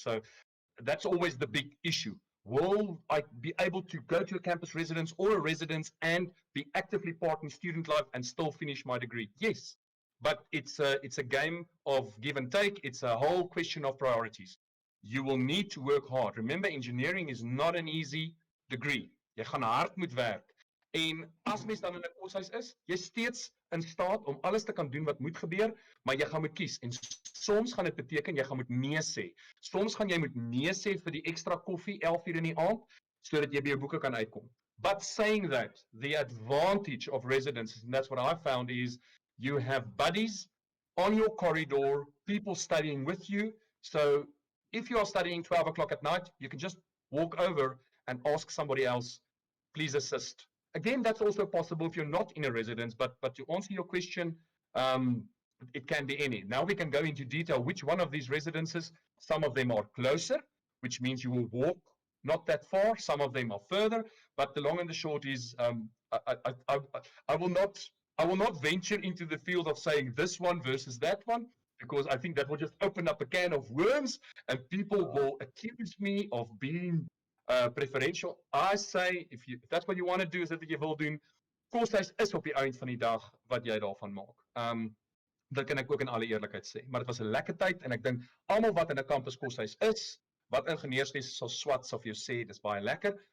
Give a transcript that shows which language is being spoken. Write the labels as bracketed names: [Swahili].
[English] So that's always the big issue. Will I be able to go to a campus residence or a residence and be actively part in student life and still finish my degree? Yes, but it's a game of give and take. It's a whole question of priorities. You will need to work hard. Remember, engineering is not an easy degree. [Afrikaans] Jy gaan hard moet werk. En as mens dan in 'n koshuis is, jy steeds in staat om alles te kan doen wat moet gebeur, maar jy gaan moet kies. En soms gaan dit beteken jy gaan moet nee sê. Soms gaan jy moet nee sê vir die ekstra koffie 11:00 in die aand sodat jy by jou boeke kan uitkom. [English] But saying that, the advantage of residence, and that's what I found, is you have buddies on your corridor, people studying with you. So if you are studying 12 o'clock at night, you can just walk over and ask somebody else, please assist. Again, that's also possible if you're not in a residence, but to answer your question, it can be any. Now we can go into detail which one of these residences. Some of them are closer, which means you will walk not that far. Some of them are further, but the long and the short is I will not venture into the field of saying this one versus that one. because I think that will just open up a can of worms and people will accuse me of being preferential. I say, if that's what you want to do, [Afrikaans] is dat wat jy wil doen, koshuis is op die eind van die dag wat jy daarvan maak. Dat kan ek ook in alle eerlikheid sê. Maar dit was 'n lekker tyd en ek dink almal wat in 'n kampus koshuis is, wat ingenieurswese sal swat sal vir jou sê dis baie lekker.